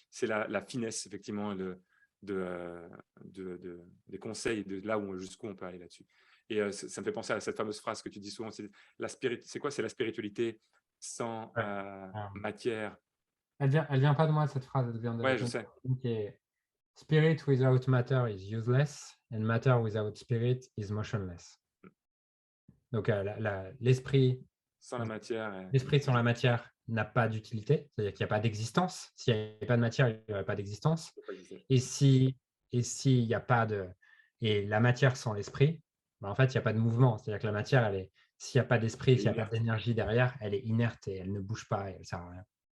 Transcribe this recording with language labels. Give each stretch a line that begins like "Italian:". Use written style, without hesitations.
French: C'est la finesse, effectivement, des conseils, de là jusqu'où on peut aller là-dessus. Et ça me fait penser à cette fameuse phrase que tu dis souvent, c'est quoi? C'est la spiritualité sans matière. Elle vient pas de moi, cette phrase. Elle vient de je sais.
English: Spirit without matter is useless and matter without spirit is motionless.
French: Donc, l'esprit sans la matière. L'esprit sans la matière n'a pas d'utilité, c'est-à-dire qu'il n'y a pas d'existence. S'il n'y avait pas de matière, il n'y aurait pas d'existence. Et s'il n'y a pas de… Et la matière sans l'esprit, en fait, il n'y a pas de mouvement. C'est-à-dire que la matière, s'il n'y a pas d'esprit, s'il n'y a pas d'énergie derrière, elle est inerte et elle ne bouge pas et elle ne sert à rien.